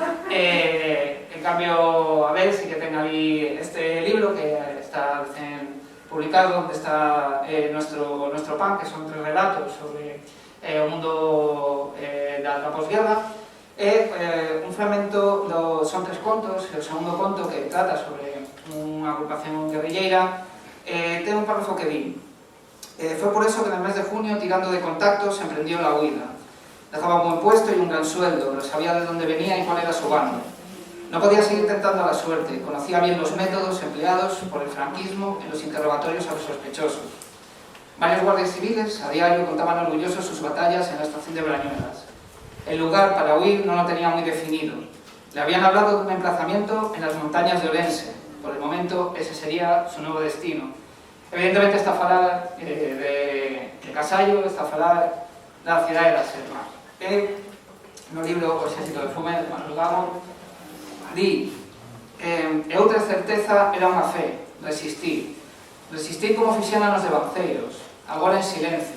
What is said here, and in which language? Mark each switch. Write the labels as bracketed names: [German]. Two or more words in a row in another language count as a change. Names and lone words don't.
[Galician] En cambio, Abel sí que ten ali este libro que está recén publicado, onde está nuestro pan, que son 3 relatos sobre o mundo da posguerra. Un fragmento son 3 contos, e o segundo conto, que trata sobre unha agrupación guerrilleira, ten un párrafo que di: [Spanish] fue por eso que en el mes de junio, tirando de contactos, emprendió la huida. Dejaba un buen puesto y un gran sueldo, pero sabía de dónde venía y cuál era su bando. No podía seguir tentando a la suerte, conocía bien los métodos empleados por el franquismo en los interrogatorios a los sospechosos. Varios guardias civiles a diario contaban orgullosos sus batallas en la estación de Brañuelas. El lugar para huir no lo tenía muy definido. Le habían hablado de un emplazamiento en las montañas de Orense. Por el momento ese sería su nuevo destino. [Galician] Evidentemente está a falar de Casallo, está a falar da cidade da Selva. No libro O exército de Fume, de Manuel Gago, di: e outra certeza era unha fe, resistir. Resistir como fixeran os devanceiros, agora en silencio.